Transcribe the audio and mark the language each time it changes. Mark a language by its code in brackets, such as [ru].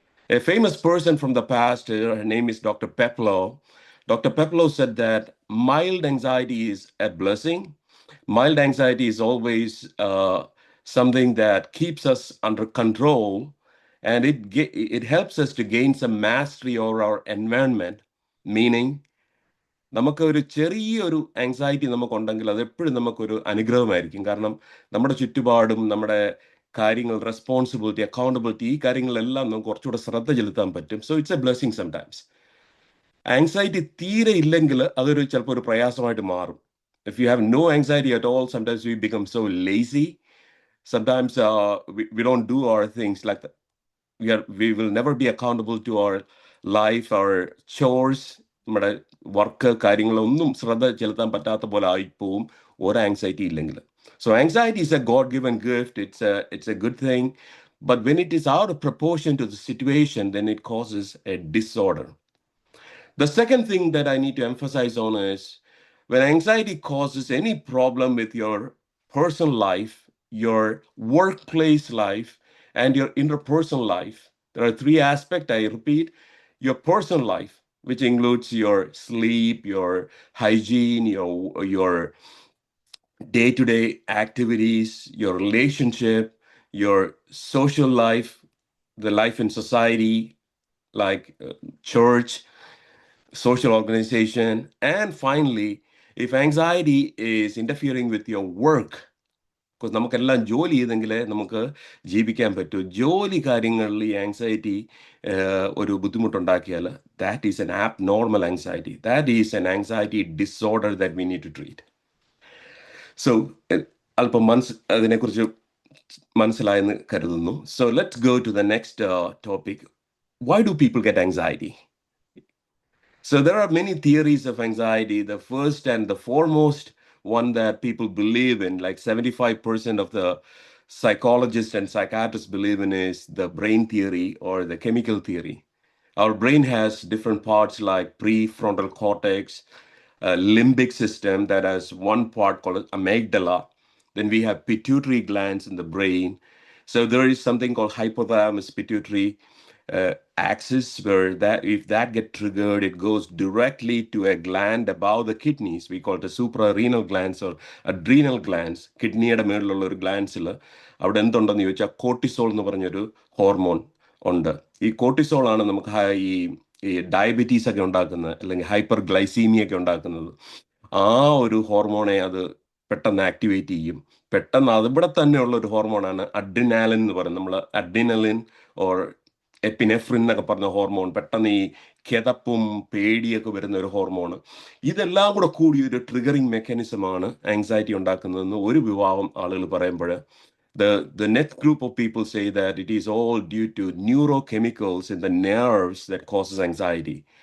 [en] A famous person from the past, her name is Dr. Peplow. Dr. Peplow said that mild anxiety is a blessing. Mild anxiety is always something that keeps us under control, and it helps us to gain some mastery over our environment. [ml] Meaning, നമുക്ക് ഒരു ചെറിയൊരു anxiety നമുക്കുണ്ടെങ്കിൽ അത് എപ്പോഴും നമുക്കൊരു അനുഗ്രഹമായിരിക്കും. കാരണം നമ്മുടെ ചുറ്റുപാടും നമ്മുടെ കാര്യങ്ങൾ, റെസ്പോൺസിബിലിറ്റി, അക്കൗണ്ടബിലിറ്റി, ഈ കാര്യങ്ങളെല്ലാം നമുക്ക് കുറച്ചുകൂടെ ശ്രദ്ധ ചെലുത്താൻ പറ്റും. [en] So it's a blessing sometimes. [ml] Anxiety തീരെ ഇല്ലെങ്കിൽ അതൊരു ചിലപ്പോൾ ഒരു പ്രയാസമായിട്ട് മാറും. [en] If you have no anxiety at all, sometimes we become so lazy. Sometimes we don't do our things like that. We will never be accountable to our life, our chores, [ml] നമ്മുടെ work കാര്യങ്ങളൊന്നും ശ്രദ്ധ ചെലുത്താൻ പറ്റാത്ത പോലെ ആയിപ്പോവും ഒരു anxiety ഇല്ലെങ്കിൽ. [en] So anxiety is a God-given gift. It's a good thing. But when it is out of proportion to the situation, then it causes a disorder. The second thing that I need to emphasize on is when anxiety causes any problem with your personal life, your workplace life, and your interpersonal life, there are three aspects, I repeat. Your personal life, which includes your sleep, your hygiene, your day-to-day activities, your relationship, your social life, the life in society, like church, social organization, and finally, if anxiety is interfering with your work, [ml] because നമുക്കെല്ലാം ജോലി ചെയ്തെങ്കിലേ നമുക്ക് ജീവിക്കാൻ പറ്റൂ. ജോലി കാര്യങ്ങളിൽ ഈ anxiety ഒരു ബുദ്ധിമുട്ടുണ്ടാക്കിയാൽ [en] That is an abnormal anxiety. That is an anxiety disorder that we need to treat. [ml] So അല്പം അതിനെക്കുറിച്ച് മനസ്സിലായെന്ന് കരുതുന്നു. [en] So let's go to the next topic. Why do people get anxiety? So there are many theories of anxiety. The first and the foremost one that people believe in, like 75% of the psychologists and psychiatrists believe in, is the brain theory or the chemical theory. Our brain has different parts like prefrontal cortex, limbic system that has one part called amygdala. Then we have pituitary glands in the brain. So there is something called hypothalamus pituitary axis, where that if that get triggered, it goes directly to a gland above the kidneys. We call it the suprarenal glands or adrenal glands. [ml] കിഡ്നിയുടെ മേളിലുള്ള ഒരു ഗ്ലാൻസിൽ അവിടെ എന്തുണ്ടെന്ന് ചോദിച്ചാൽ cortisol എന്ന് പറഞ്ഞൊരു hormone ഉണ്ട്. ഈ cortisol ആണ് നമുക്ക് ഈ ഡയബറ്റീസ് ഒക്കെ ഉണ്ടാക്കുന്നത്, അല്ലെങ്കിൽ ഹൈപ്പർ ഗ്ലൈസീമിയ ഒക്കെ ഉണ്ടാക്കുന്നത്. ആ ഒരു ഹോർമോണെ അത് പെട്ടെന്ന് ആക്ടിവേറ്റ് ചെയ്യും. പെട്ടെന്ന് അതിവിടെ തന്നെയുള്ള ഒരു ഹോർമോണാണ് അഡ്രിനാലിൻ എന്ന് പറയുന്നത്. നമ്മൾ അഡ്രിനലിൻ ഓർ എപ്പിനെഫ്രിൻ എന്നൊക്കെ പറഞ്ഞ ഹോർമോൺ, പെട്ടെന്ന് ഈ കിതപ്പും പേടിയൊക്കെ വരുന്ന ഒരു ഹോർമോൺ. ഇതെല്ലാം കൂടെ കൂടി ഒരു ട്രിഗറിങ് മെക്കാനിസമാണ് ആങ്സൈറ്റി ഉണ്ടാക്കുന്നതെന്ന് ഒരു വിഭാഗം ആളുകൾ പറയുമ്പോൾ, [en] the next group of people say that it is all due to neurochemicals in the nerves that causes anxiety.